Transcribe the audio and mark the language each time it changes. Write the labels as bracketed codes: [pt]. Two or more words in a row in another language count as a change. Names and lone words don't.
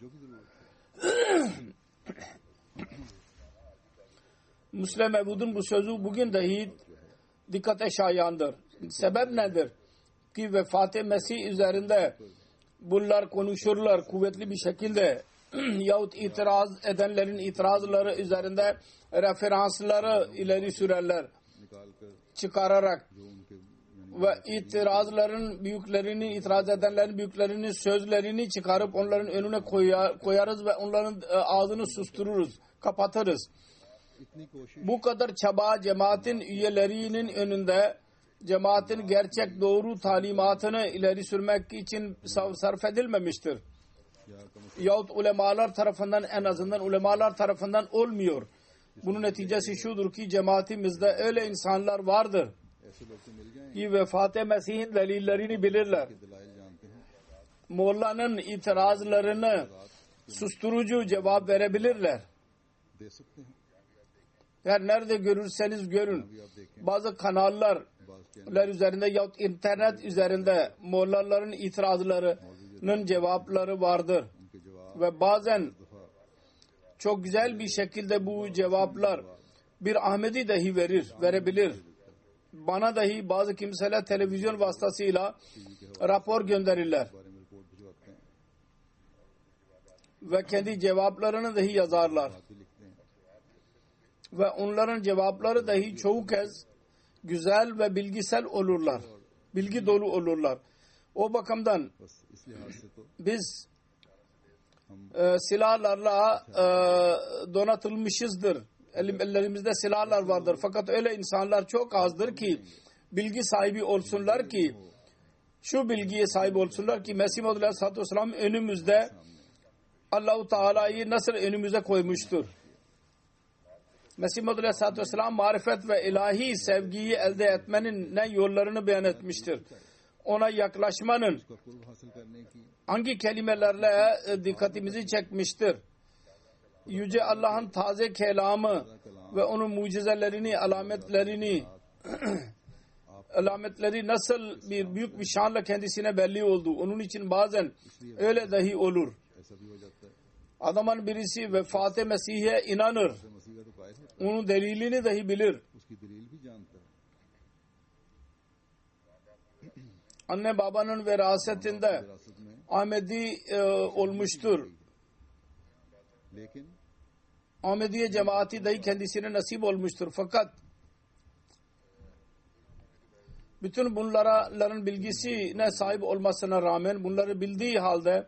[tr] Müslim Mevud'un bu sözü bugün dahi dikkate şayandır. Sebep nedir? Ki vefat-ı Mesih üzerinde bunlar konuşurlar kuvvetli bir şekilde yahut itiraz edenlerin itirazları üzerinde referansları ileri sürerler [ur] निकाल कर [tr] çıkararak [ur] जो उनके [tr] ve itiraz edenlerin büyüklerinin sözlerini çıkarıp onların önüne koyarız ve onların ağzını sustururuz, kapatırız. [ur] इतनी कोशिश [tr] Bu kadar çaba cemaatin üyelerinin önünde cemaatin gerçek doğru talimatını ileri sürmek için sarf edilmemiştir. [ur] या कम [tr] Yahut ulemalar tarafından, en azından ulemalar tarafından olmuyor. Bunun neticesi şudur ki cemaatimizde öyle insanlar vardır [ur] ऐसे लोग तो मिल जाएं [tr] ki vefat-ı Mesih'in delillerini bilirler. [ur] कि दलाइल जानते हैं [tr] Molla'nın itirazlarını susturucu cevap verebilirler. [ur] दे सकते हैं [tr] Her nerede görürseniz görün. [ur] अभी आप देखें [tr] Bazı kanallar [ur] बाज के [tr] üzerinde yahut internet üzerinde Mollaların itirazlarının cevapları vardır. [ur] उनके जवाब [tr] Ve bazen [ur] दफा [tr] çok güzel bir şekilde bu cevaplar bir Ahmedi dahi verebilir. Bana dahi bazı kimseler televizyon vasıtasıyla rapor gönderirler. [ur] बारे में रिपोर्ट भिजवाते हैं [tr] Ve kendi cevaplarını dahi yazarlar. [ur] बात भी लिखते हैं [tr] Ve onların cevapları dahi çoğu kez güzel ve bilgisel olurlar. Bilgi dolu olurlar. O bakımdan [ur] बस इस लिहाज से तो [tr] biz silahlarla donatılmışızdır. Ellerimizde silahlar vardır. Fakat öyle insanlar çok azdır ki bilgi sahibi olsunlar ki şu bilgiye sahip olsunlar ki Mesih Maud Aleyhisselatü Vesselam önümüzde Allah-u Teala'yı nasıl önümüze koymuştur. Mesih Maud Aleyhisselatü Vesselam marifet ve ilahi sevgiyi elde etmenin ne yollarını beyan etmiştir. Ona yaklaşmanın [ur] उसका कुर्ब हासिल करने की [tr] hangi kelimelerle dikkatimizi çekmiştir. Yüce Allah'ın taze kelamı ve onun mucizelerini, alametleri nasıl bir büyük bir şanla kendisine belli oldu. Onun için bazen öyle dahi olur. [ur] ऐसा भी हो जाता है [tr] Adamın birisi vefat-ı Mesih'e inanır. [ur] तो मसीह का तो कायल है [tr] Onun delilini dahi bilir. [ur] उसकी दलील भी जानता है [tr] Anne babanın verasetinde [ur] विरासत में [tr] Ahmedi olmuştur. [ur] लेकिन [tr] Ahmediye cemaati dahi kendisine nasip olmuştur. Fakat bütün bunların bilgisine sahip olmasına rağmen bunları bildiği halde